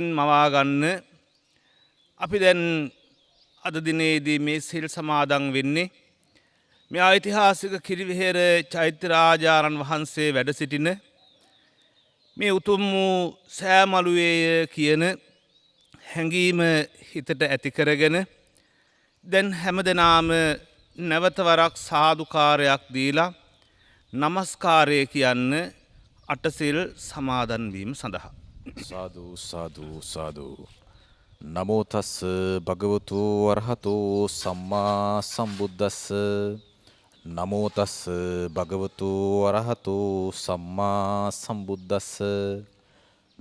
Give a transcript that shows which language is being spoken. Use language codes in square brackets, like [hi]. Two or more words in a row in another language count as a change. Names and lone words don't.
[si] මවා ගන්න අපි දැන් අද දිනේදී මේ සිල් සමාදන් වෙන්නේ මේ ඓතිහාසික කිරිවෙහෙර චෛත්‍ය රාජාරණ වහන්සේ වැඩ සිටින මේ උතුම් වූ සෑමලුවේය කියන හැඟීම හිතට ඇති කරගෙන දැන් හැමදෙනාම නැවත වරක් සාදුකාරයක් දීලා নমස්කාරය කියන්න අටසිල් සමාදන් වීම සඳහා සාදු සාදු සාදු. [pi] නමෝ තස් භගවතු වරහතෝ සම්මා සම්බුද්දස්ස. නමෝ තස් භගවතු වරහතෝ සම්මා සම්බුද්දස්ස.